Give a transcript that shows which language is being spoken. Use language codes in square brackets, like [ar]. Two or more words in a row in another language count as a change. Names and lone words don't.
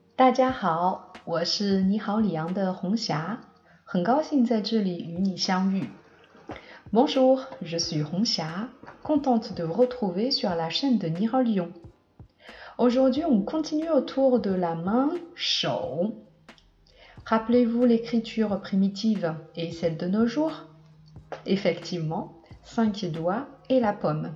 [zh] 大家好，我是你好李阳的红霞，很高兴在这里与你相遇。 [fr] Bonjour, je suis Hongxia, contente de vous retrouver sur la chaîne de Nihao Lyon. Aujourd'hui, on continue autour de la main 手. Rappelez-vous l'écriture primitive et celle de nos jours? Effectivement, 5 doigts et la paume.